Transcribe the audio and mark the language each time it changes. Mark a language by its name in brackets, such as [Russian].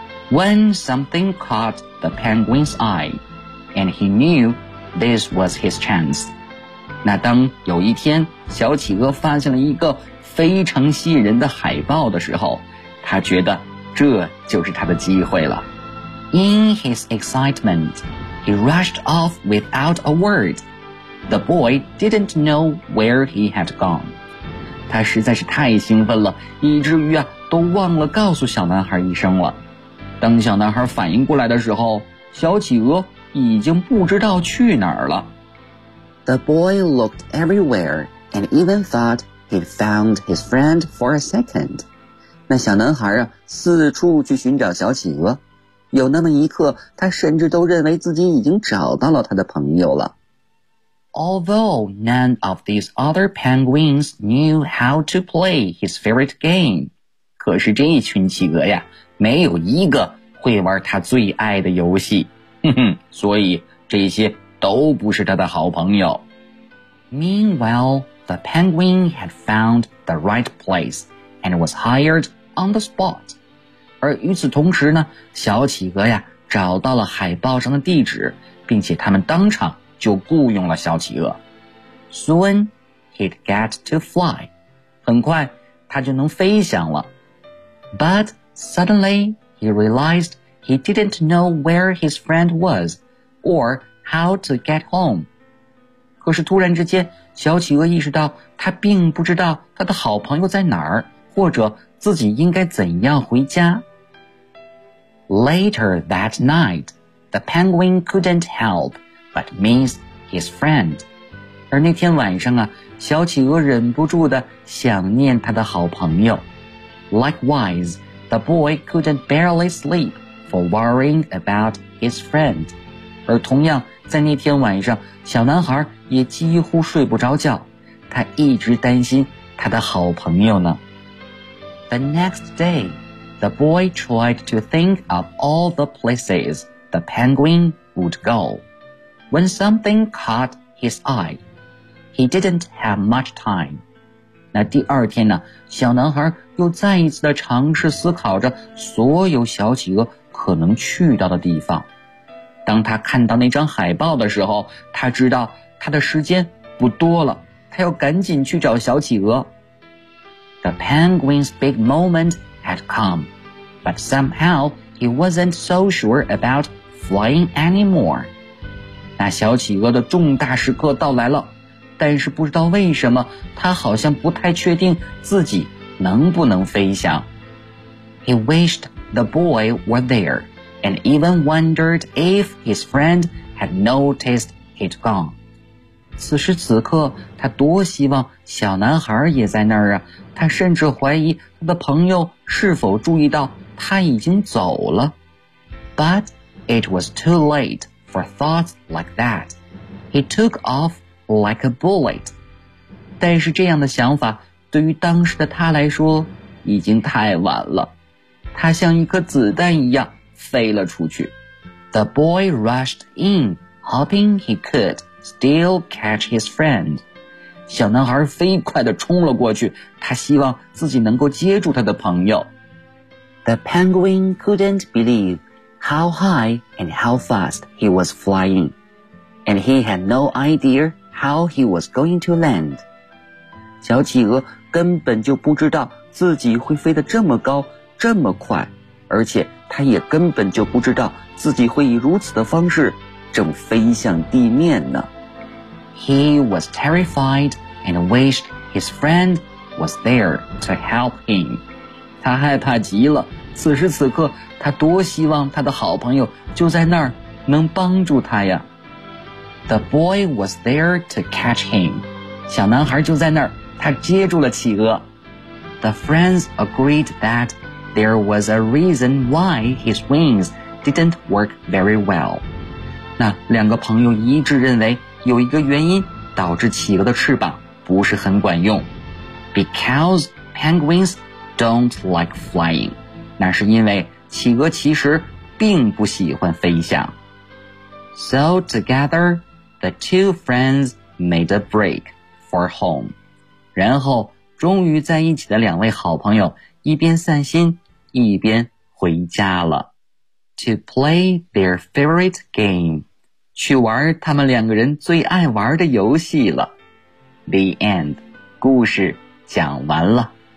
[English] When something caught the penguin's eye, and he knew this was his chance. [Chinese] 那当有一天小企鹅发现了一个非常吸引人的海报的时候，他觉得这就是他的机会了。 [English] In his excitement, he rushed off without a word. The boy didn't know where he had gone. [Chinese] 他实在是太兴奋了，以至于啊都忘了告诉小男孩一声了。当小男孩反应过来的时候，小企鹅已经不知道去哪儿了。 [English] The boy looked everywhere and even thought he'd found his friend for a second. [Chinese] 那小男孩啊，四处去寻找小企鹅，有那么一刻，他甚至都认为自己已经找到了他的朋友了。 [English] Although none of these other penguins knew how to play his favorite game. [Chinese] 可是这一群企鹅呀，没有一个会玩他最爱的游戏。哼哼，所以这些都不是他的好朋友。 [English] Meanwhile, the penguin had found the right place and was hired on the spot. [Chinese] 而与此同时呢，小企鹅呀找到了海报上的地址，并且他们当场就雇佣了小企鹅。 [English] Soon, he'd get to fly. [Chinese] 很快他就能飞翔了。 [English] But suddenly, he realized he didn't know where his friend was, or how to get home. [Chinese] 可是突然之间，小企鹅意识到他并不知道他的好朋友在哪儿，或者自己应该怎样回家。 [English] Later that night, the penguin couldn't help but miss his friend. [Chinese] 而那天晚上啊，小企鹅忍不住地想念他的好朋友。 [English] Likewise, the boy couldn't barely sleep for worrying about his friend. [Chinese] 而同样在那天晚上，小男孩也几乎睡不着觉，他一直担心他的好朋友呢。 [English] The next day, the boy tried to think of all the places the penguin would go. When something caught his eye, he didn't have much time. [Chinese] 那第二天呢，小男孩又再一次的尝试思考着所有小企鹅可能去到的地方。当他看到那张海报的时候，他知道他的时间不多了，他要赶紧去找小企鹅。 [English] The penguin's big moment had come, but somehow he wasn't so sure about flying anymore. [Chinese] 那小企鹅的重大时刻到来了，但是不知道为什么，他好像不太确定自己能不能飞翔。 [English] He wished the boy were there, and even wondered if his friend had noticed he'd gone. [Chinese] 此时此刻，他多希望小男孩也在那儿啊！他甚至怀疑他的朋友是否注意到他已经走了。 [English] But it was too late for thoughts like that. He took off like a bullet. [Chinese] 但是这样的想法对于当时的他来说已经太晚了，他像一颗子弹一样飞了出去。 [English] The boy rushed in, hoping he could. Still catch his friend. [Chinese] 小男孩飞快地冲了过去，他希望自己能够接住他的朋友。 [English] The penguin couldn't believe how high and how fast he was flying, and he had no idea how he was going to land. [Chinese] 小企鹅根本就不知道自己会飞得这么高，这么快，而且他也根本就不知道自己会以如此的方式正飞向地面呢。 [English] He was terrified and wished his friend was there to help him. [Chinese] 他害怕极了，此时此刻他多希望他的好朋友就在那儿能帮助他呀。 [English] The boy was there to catch him. [Chinese] 小男孩就在那儿，他接住了企鹅。 [English] The friends agreed that there was a reason why his wings didn't work very well. [Chinese] 那两个朋友一致认为有一个原因导致企鹅的翅膀不是很管用。 [English] Because penguins don't like flying. [Chinese] 那是因为企鹅其实并不喜欢飞翔。 [English] So together, the two friends made a break for home. [Chinese] 然后终于在一起的两位好朋友一边散心一边回家了。 [English] To play their favorite game. [Chinese] 去玩他们两个人最爱玩的游戏了。 [English] The end. [Chinese] 故事讲完了。